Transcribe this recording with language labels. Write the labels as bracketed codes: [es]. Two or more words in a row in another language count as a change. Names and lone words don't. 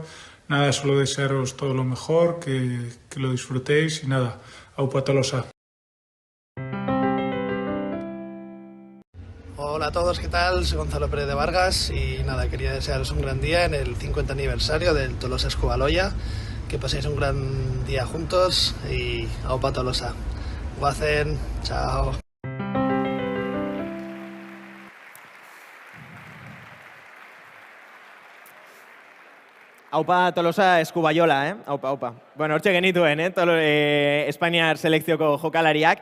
[es] Nada, solo desearos todo lo mejor, que lo disfrutéis y nada, aupa Tolosa. Hola a todos, ¿qué tal? Soy Gonzalo Pérez de Vargas y nada, quería desearos un gran día en el 50 aniversario del Tolosa Eskubaloia. Que paséis un gran día juntos y aupa Tolosa. Guazen, chao. Aupa Tolosa Eskubayola, Aupa. [eu] Bueno, hortxe genituen, Espainiar selekzioko jokalariak.